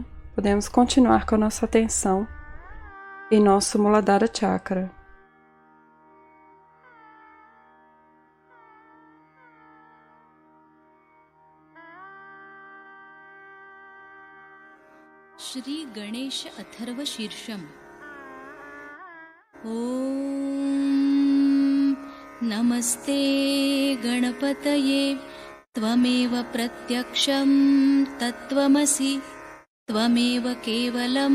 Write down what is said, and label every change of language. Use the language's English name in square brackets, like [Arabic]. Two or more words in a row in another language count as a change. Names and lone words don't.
[Portuguese] Podemos continuar com a nossa atenção em nosso Muladhara Chakra. Shri Ganesha Atharva Shirsham. [Sanskrit] ॐ नमस्ते गणपतये त्वमेव प्रत्यक्षं तत्त्वमसि त्वमेव केवलं